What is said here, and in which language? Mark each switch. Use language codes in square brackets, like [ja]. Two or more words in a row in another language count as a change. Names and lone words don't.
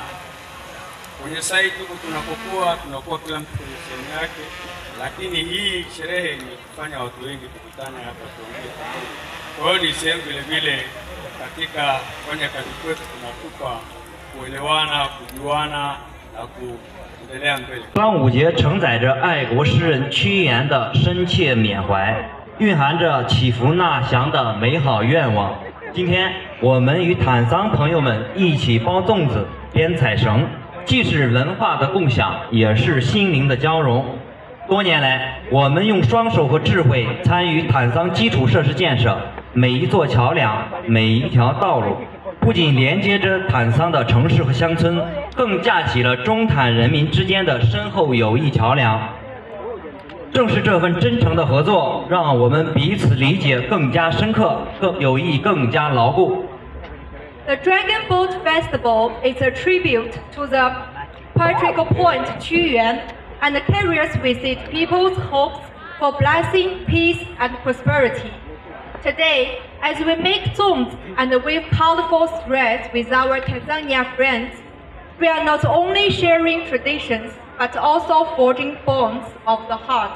[sw] Kwenye site huko tunakuwa kila mtu kwenye sehemu yake, lakini hii sherehe ni kufanya watu wengi kukutana hapa tuongee pamoja. Kwa hiyo ni sehemu vile vile katika kufanya kazi kwetu tunakupa kuelewana, kujuana na kuendelea mbele. [zh] 端午节承载着爱国诗人屈原的深切缅怀，蕴含着祈福纳祥的美好愿望。今天我们与坦桑朋友们一起包粽子、编彩绳，既是文化的共享，也是心灵的交融。多年来，我们用双手和智慧参与坦桑基础设施建设，每一座桥梁、每一条道路，不仅连接着坦桑的城市和乡村，更架起了中坦人民之间的深厚友谊桥梁。正是这份真诚的合作，让我们彼此理解更加深刻，友谊更加牢固。 [en] The Dragon Boat Festival is a tribute to the patriarchal point Qu Yuan and carries with it people's hopes for blessing, peace, and prosperity. Today, as we make zongzi and weave colorful threads with our Tanzania friends, we are not only sharing traditions, but also forging bonds of the heart.